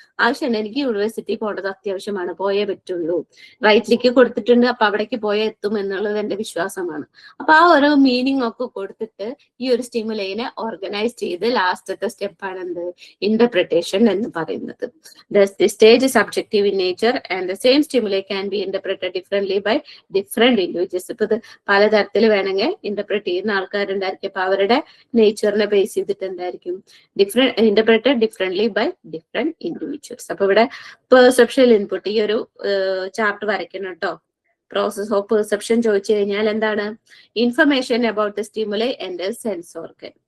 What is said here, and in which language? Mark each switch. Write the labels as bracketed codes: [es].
[ml] ആവശ്യമുണ്ട്, എനിക്ക് യൂണിവേഴ്സിറ്റി പോകേണ്ടത് അത്യാവശ്യമാണ്, പോയേ പറ്റുള്ളൂ, റൈറ്റിലേക്ക് കൊടുത്തിട്ടുണ്ട്, അപ്പൊ അവിടേക്ക് പോയേ എത്തും എന്നുള്ളത് എന്റെ വിശ്വാസമാണ്. അപ്പൊ ആ ഒരു മീനിങ് ഒക്കെ കൊടുത്തിട്ട് ഈ ഒരു സ്റ്റിമുലൈനെ ഓർഗനൈസ് ചെയ്ത് ലാസ്റ്റത്തെ സ്റ്റെപ്പാണ് എന്ത്, ഇന്റർപ്രിട്ടേഷൻ എന്ന് പറയുന്നത്. [en] The stage is subjective in nature and the same stimuli can be interpreted differently by different individuals. [ml] ഇപ്പൊ ഇത് പലതരത്തിൽ വേണമെങ്കിൽ ഇന്റർപ്രറ്റ് ചെയ്യുന്ന ആൾക്കാരുണ്ടായിരിക്കും. അപ്പൊ അവരുടെ നേച്ചറിനെ ബേസ് ചെയ്തിട്ട് എന്തായിരിക്കും [en] Interpreted differently by different individuals. [ml] അപ്പൊ ഇവിടെ പെർസെപ്ഷൻ ഇൻപുട്ട് ഈ ഒരു ചാപ്റ്റർ വരയ്ക്കണം കേട്ടോ. പ്രോസസ് ഓഫ് പെർസെപ്ഷൻ ചോദിച്ചു കഴിഞ്ഞാൽ എന്താണ്, [en] Information about the stimuli and sense organ.